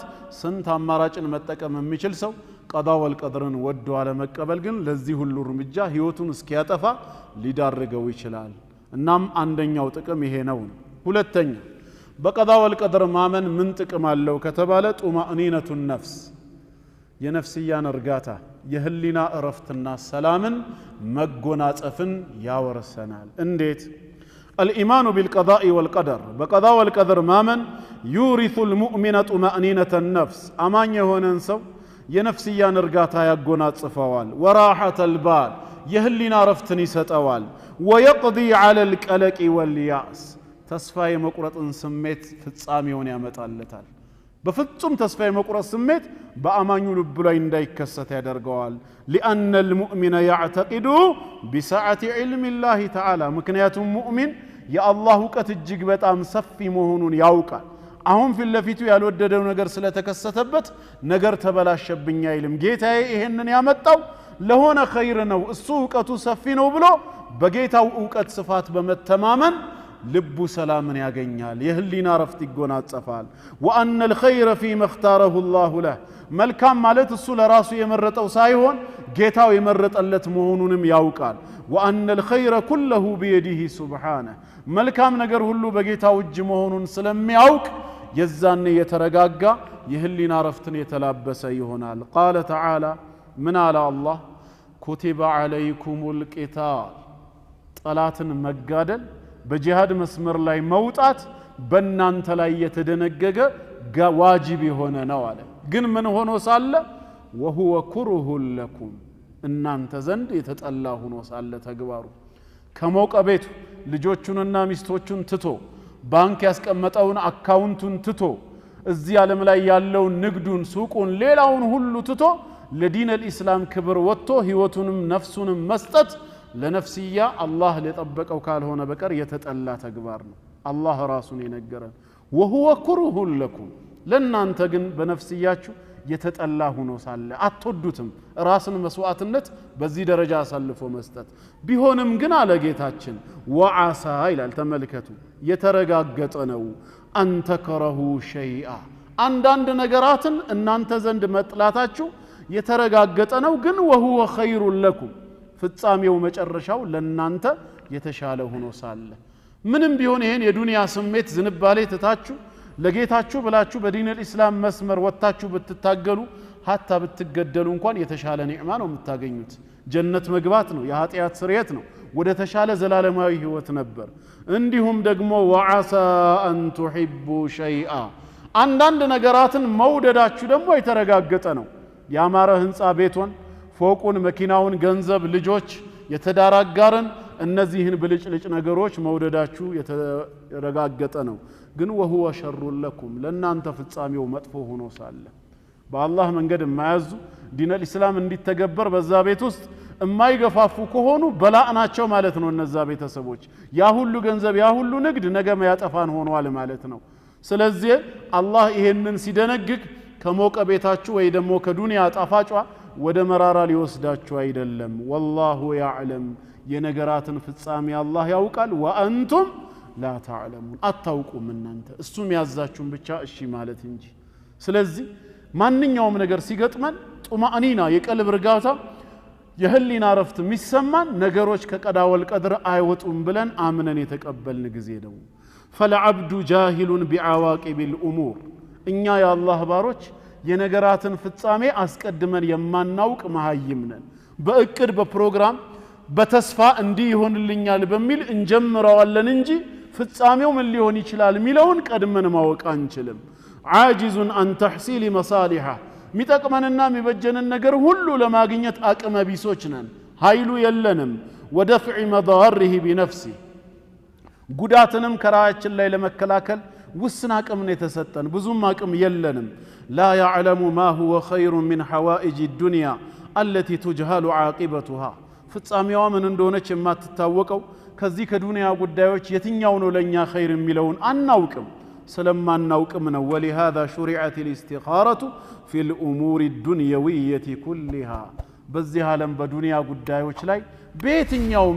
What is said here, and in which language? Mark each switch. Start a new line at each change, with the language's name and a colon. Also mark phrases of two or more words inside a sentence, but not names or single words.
Amharic: ስንት አማራጭን መጠቀም የሚችል ሰው ቀዳ ወልቀድርን ወዶ አለ መቀበል ግን ለዚህ ሁሉ እርምጃ ህይወቱን እስኪያጠፋ ሊዳርገው ይችላል። እናም አንደኛው ጥቅም ይሄ ነው። ሁለተኛ በቀዳ ወልቀድር ማመን ምን ጥቅም አለው ከተባለ ጡማእኒነቱ ነፍስ የነፍስያን እርጋታ የህሊና እረፍትና ሰላምን መጎናጸፍን ያወርሰናል። እንዴት?
Arabic: الإيمان بالقضاء والقدر بقضاء والقدر مامن يورث المؤمن طمأنينة النفس أمان يهونن سو
Amharic: የነፍስያን እርጋታ ያጎናጽፈዋል።
Arabic: ወራሐተ البال
Amharic: የህሊና ረፍትን ይሰጠዋል።
Arabic: ويقضي على القلق والياس
Amharic: ተስፋ የመቁረጥን ስሜት ፍጻሜውን ያመጣለታል። በፍጹም ተስፋ የመቁረጥ ስሜት በአማኙ ልብ ላይ እንዳይከሰት ያደርገዋል።
Arabic: لأن المؤمن يعتقد بسعة علم الله تعالى
Amharic: ምክንያቱም ሙእሚን የአላህ እውቀት እጅግ በጣም ሰፊ መሆኑን ያውቃል። አሁን ፊት ለፊቱ ያልወደደው ነገር ስለተከሰተበት ነገር ተበላሸብኝ አይልም። ጌታዬ ይሄንን ያመጣው ለሆነ ኸይር ነው እሱ እውቀቱ ሰፊ ነው ብሎ በጌታው እውቀት ስፋት በመተማመን ልቡ ሰላምን ያገኛል። የህሊና ረፍት ይጎናጸፋል።
Arabic: وأن الخير فيما اختاره الله له
Amharic: መልካም ማለት እሱ ለራሱ የመረጠው ሳይሆን ጌታው የመረጠለት መሆኑንም ያውቃል።
Arabic: وأن الخير كله بيده سبحانه
Amharic: መልካም ነገር ሁሉ በጌታው እጅ መሆኑን ስለሚያውቅ የዛኔ የተረጋጋ የህሊና ረፍትን የተላበሰ ይሆናል።
Arabic: قال تعالى من على الله كتب عليكم القتال
Amharic: ጠላትን መጋደል በጂሃድ መስመር ላይ መውጣት በእናንተ ላይ የተደነገገ ዋጅብ የሆነ ነው አለ። ግን ምን ሆኖ ሳለ
Arabic: وهو كره لكم
Amharic: እናንተ ዘንድ የተጠላ ሆኖ ሳለ ተግባሩ ከሞቀ ቤቱ ልጆቹንና ሚስቶቹን ትቶ ባንክ ያስቀመጠውን አካውንቱን ትቶ እዚህ ዓለም ላይ ያለውን ንግዱን ሱቁን ሌላውን ሁሉ ትቶ
Arabic: لدين الاسلام
Amharic: ክብር ወጥቶ ህይወቱንም ነፍሱንም መስጠት ለነፍስያ አላህ ለጠበቀው ካልሆነ በቀር የተጠላ ተግባር ነው። አላህ ራሱን የነገረን
Arabic: وهو كره لكم
Amharic: ለናንተ ግን በነፍስያችሁ የተጠላ ሆኖ ሳለ አትወዱትም። ራስን መስዋዕትነት በዚህ ደረጃ አሳልፎ መስጠት ቢሆንም ግን አለ ጌታችን ወዓሳ ይላል። ተመልከቱ የተረጋገጠ ነው
Arabic: أن تكرهوا شيئا
Amharic: አንዳንድ ነገራትን እናንተ ዘንድ መጥላታችሁ የተረጋገጠ ነው። ግን
Arabic: وهو خير لكم
Amharic: ፍጻሜው መጨረሻው ለናንተ የተሻለ ሆኖ ሳለ ምንም ቢሆን ይሄን የዱንያ ስሜት ዝንባሌ ተታችሁ ለጌታችሁ ብላችሁ
Arabic: بدين الاسلام
Amharic: መስመር ወጣችሁ ብትታገሉ hatta ብትገደሉ እንኳን የተሻለ ኒዕማ ነው የምታገኙት። ጀነት መግባት ነው፣ የኃጢአት ስርየት ነው፣ ወደ ተሻለ ዘላለማዊ ህይወት ነበር። እንዲሁም ደግሞ
Arabic: وعسى ان تحبوا شيئا
Amharic: አንዳንድ ነገራትን መውደዳችሁ ደግሞ የተረጋገጠ ነው። ያማረ ህንጻ ቤቶን ፎቁን መኪናውን ገንዘብ ልጆች የተዳራጋርን እነዚህን ብልጭልጭ ነገሮች መውደዳችሁ የተረጋገጠ ነው። ግን
Arabic: وهو شر لكم
Amharic: ለናንተ ፍጻሜው መጥፎ ሆኖ ሳለ በአላህ መንገድ የማያዙ
Arabic: دين الاسلام
Amharic: እንዲተገበር በዛ ቤት ውስጥ የማይገፋፉ ከሆኑ በላእናቸው ማለት ነው። እነዛ ቤተሰቦች ያ ሁሉ ገንዘብ ያ ሁሉ ንግድ ነገ ያጠፋን ሆኗል ማለት ነው። ስለዚህ አላህ ይሄንን ሲደነግግ ከሞቀ ቤታችሁ ወይ ደግሞ ከዱንያ ጣፋጯ ወደ መራራ ሊወስዳችሁ አይደለም።
Arabic: والله يعلم
Amharic: የነገራትን ፍጻሜ አላህ ያውቃል።
Arabic: وانتم لا تعلمون
Amharic: አታውቁም እናንተ እሱም ያዛችሁን ብቻ እሺ ማለት እንጂ። ስለዚህ ማንኛውም ነገር ሲገጥመን ጡማእኒና የቀልብ እርጋታ የህሊና ረፍት የሚሰማን ነገሮች ከቀዳ ወልቀድር አይወጡም ብለን አምነን የተቀበልን ጊዜ ነው።
Arabic: فالعبد جاهل بعواقب الأمور
Amharic: እኛ የአላህ ባሮች የነገራትን ፍጻሜ አስቀድመን የማናውቅ መሃይም ነን በእቅድ በፕሮግራም በተስፋ እንዲህ ይሆንልኛል በሚል እንጀምረዋለን እንጂ ፍጻሜው ምን ሊሆን ይችላል ሚለውን ቀድመን ማወቅ አንችልም
Arabic: عاجز عن تحصيل مصالحه
Amharic: ሚጠቅመንና ሚበጀንን ነገር ሁሉ ለማግኘት አቅመ ቢሶች ነን ኃይሉ የለንም
Arabic: ودفع مضاره بنفسه
Amharic: ጉዳትንም ከራያችን ላይ ለመከላከል ውስን አቅም ነው የተሰጠን ብዙም አቅም የለንም
Arabic: لا يعلم ما هو خير من حوائج الدنيا التي تجهل عاقبتها
Amharic: ፍጻሜዋ ምን እንደሆነች የማትታወቀው ከዚህ ከዱንያ ጉዳዮች የትኛው ነው ለኛ ኸይር የሚለውን አናውቅም ስለማናውቅም ነው
Arabic: ولهذا شرعت الاستخارة في الأمور الدنيوية كلها
Amharic: በዚህ ዓለም በዱንያ ጉዳዮች ላይ በየትኛውም